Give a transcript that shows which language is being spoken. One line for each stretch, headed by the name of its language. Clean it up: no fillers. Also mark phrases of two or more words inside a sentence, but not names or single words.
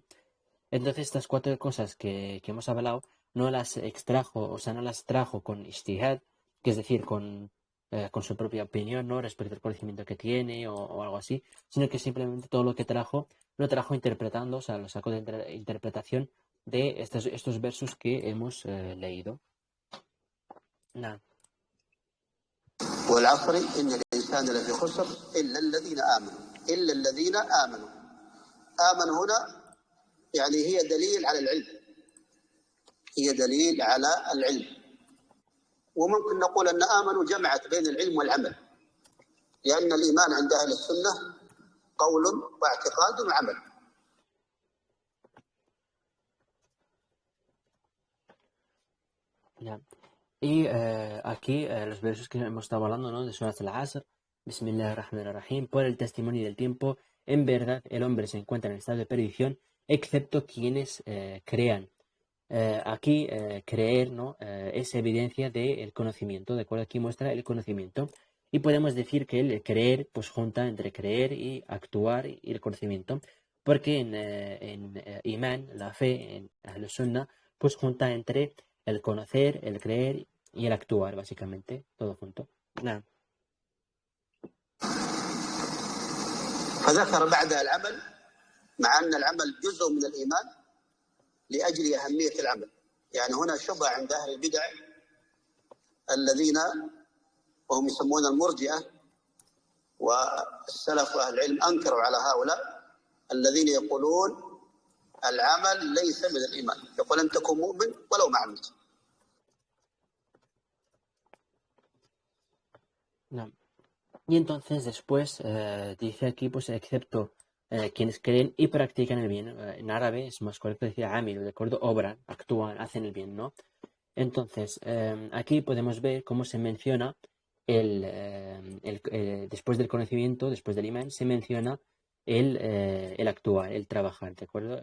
Spanish: Entonces estas cuatro cosas que hemos hablado no las extrajo, o sea, no las trajo con ijtihad, que es decir, con su propia opinión, ¿no? Respecto al conocimiento que tiene o algo así, sino que simplemente todo lo que trajo, lo trajo interpretando, o sea, lo sacó de interpretación de estos versos que hemos leído. Nada.
Arabic: والعصر إن الإنسان لفي خسر إلا الذين آمنوا. إلا الذين آمنوا. آمنوا هنا يعني هي دليل على العلم، هي دليل على العلم. وممكن نقول أن آمنوا جمعت بين العلم والعمل، لأن الإيمان عند أهل السنة قول واعتقاد وعمل. نعم.
Spanish: Y aquí los versos que hemos estado hablando, ¿no? De Surat al-Asr,
Arabic: بسم الله الرحمن الرحيم,
Spanish: por el testimonio del tiempo, en verdad el hombre se encuentra en estado de perdición, excepto quienes crean. Aquí creer, ¿no? Es evidencia del conocimiento, ¿de acuerdo? Aquí muestra el conocimiento. Y podemos decir que el creer, pues junta entre creer y actuar y el conocimiento. Porque en Imán, la fe, en
Arabic: أهل السنة,
Spanish: pues junta entre el conocer, el creer y el actuar, básicamente, todo junto. Nada.
Arabic: فذكر بعدها العمل مع أن العمل جزء من الإيمان لأجل أهمية العمل. يعني هنا شبهة عند أهل البدع الذين وهم يسمون المرجئة والسلف وأهل العلم أنكروا على هؤلاء الذين يقولون العمل ليس من الإيمان. يقول أن تكون مؤمن ولو ما عملت.
Spanish: No. Y entonces después dice aquí, pues excepto quienes creen y practican el bien. En árabe es más correcto decir amilu, ¿de acuerdo? Obran, actúan, hacen el bien, ¿no? Entonces, aquí podemos ver cómo se menciona después del conocimiento, después del imán, se menciona el actuar, el trabajar, ¿de acuerdo?